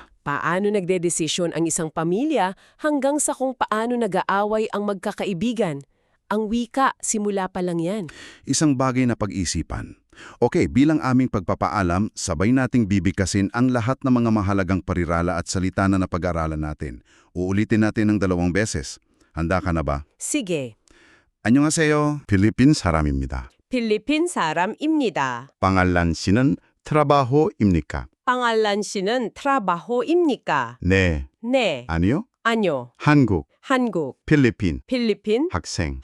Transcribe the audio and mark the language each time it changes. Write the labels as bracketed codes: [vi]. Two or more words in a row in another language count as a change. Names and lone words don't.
[tl] Paano nagdedesisyon ang isang pamilya hanggang sa kung paano nag-aaway ang magkakaibigan? Ang wika, simula pa lang yan. isang bagay na pag-isipan. Okay, bilang aming pagpapaalam, sabay nating bibigkasin ang lahat ng mga mahalagang parirala at salita na napag-aralan natin. Uulitin natin ng 2 beses. Handa ka na ba? Sige, [ko] 안녕하세요. 필리핀 사람입니다. 필리핀 사람입니다. pangalan 씨는 trabaho입니까? Pangalan 씨는 trabaho입니까? 네. 네, 아니요. 아니요. 한국, 한국, 필리핀, 필리핀, 학생,